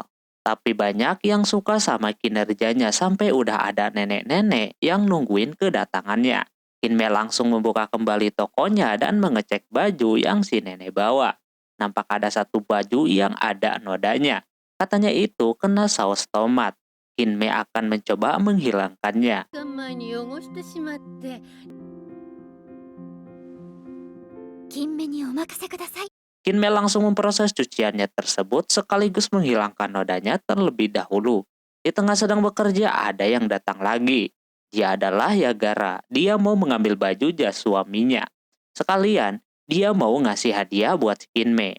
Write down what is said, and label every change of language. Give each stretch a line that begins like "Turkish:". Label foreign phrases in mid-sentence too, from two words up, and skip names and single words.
Indonesian: Tapi banyak yang suka sama kinerjanya sampai udah ada nenek-nenek yang nungguin kedatangannya. Kinme langsung membuka kembali tokonya dan mengecek baju yang si nenek bawa. Nampak ada satu baju yang ada nodanya. Katanya itu kena saus tomat. Kinme akan mencoba menghilangkannya.
Japanese: 前に汚してしまって。金目にお任せください。
Indonesian: Kinme langsung memproses cuciannya tersebut sekaligus menghilangkan nodanya terlebih dahulu. Di tengah sedang bekerja ada yang datang lagi. Dia adalah Yagara. Dia mau mengambil baju jas suaminya. Sekalian, dia mau ngasih hadiah buat si Kinme.